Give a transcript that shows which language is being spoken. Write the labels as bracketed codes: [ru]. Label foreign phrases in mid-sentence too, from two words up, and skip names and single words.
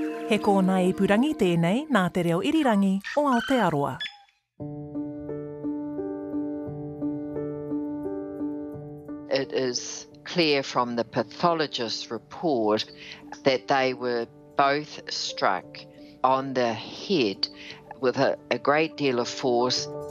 [mi] He kōna ipurangi tēnei nā te reo irirangi o Aotearoa. [en] It is clear from the pathologist's report that they were both struck on the head with a great deal of force.